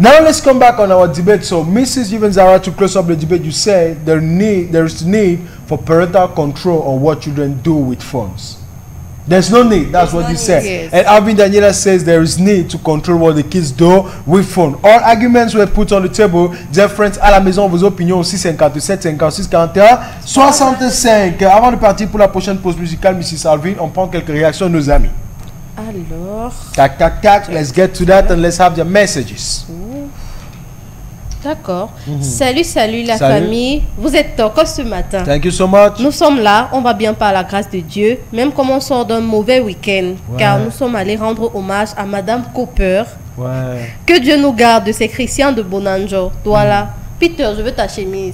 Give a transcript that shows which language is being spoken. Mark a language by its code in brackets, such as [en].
[en] Now let's come back on our debate. So, Mrs. Zara, to close up the debate, you said there is need for parental control on what children do with phones. There's no need. That's what you said. Yes. And Alvin Daniela says there is need to control what the kids do with phone. All arguments were put on the table. Dear friends, [fr] à la maison, vos opinions aussi 57, 56, 41, 65. Avant de partir pour la prochaine pause musicale, Mrs. Alvin, on prend quelques réactions de nos amis. Alors, Tac. [en] Let's get to that and let's have their messages. [fr] d'accord. Salut la Salut. famille. Vous êtes encore ce matin. [en] Thank you so much. [fr] Nous sommes là, on va bien par la grâce de Dieu, même comme on sort d'un mauvais week-end, car nous sommes allés rendre hommage à Madame Cooper. Ouais. Que Dieu nous garde de ces chrétiens de Bonanjo. Voilà. Peter, je veux ta chemise.